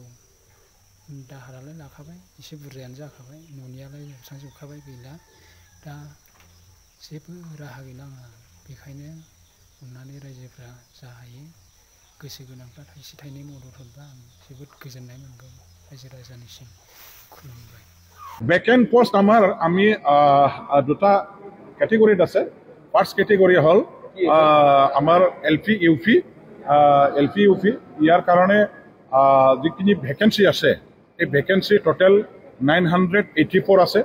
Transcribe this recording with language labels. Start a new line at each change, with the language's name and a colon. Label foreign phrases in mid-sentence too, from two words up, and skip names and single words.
Bodo: दाहारालाय लाखाबाय, एसे बुरजायानो जाखाबाय। न'नियालाय जोबस्रांजोबखाबाय, गैला। दा जेबो राहा गैला आंहा। बेखायनो अननानै रायजोफ्रा जा हायो गोसो गोनांफ्रा थाइसे थाइनै मदद हरबा आं जोबोद गोजोननाय मोनगौ। रायजो राजानिसिम खुलुमबाय।
Assamese: ভেকেন্ট পোস্ট আমি দুটা কেটেগৰীত আছে। ফাৰ্ষ্ট কেটেগৰী হ'ল আমাৰ এলপি ইউপি ইয়াৰ কাৰণে যিখিনি ভেকেঞ্চি আছে, এই ভেকেঞ্চি টোটেল 984 আছে।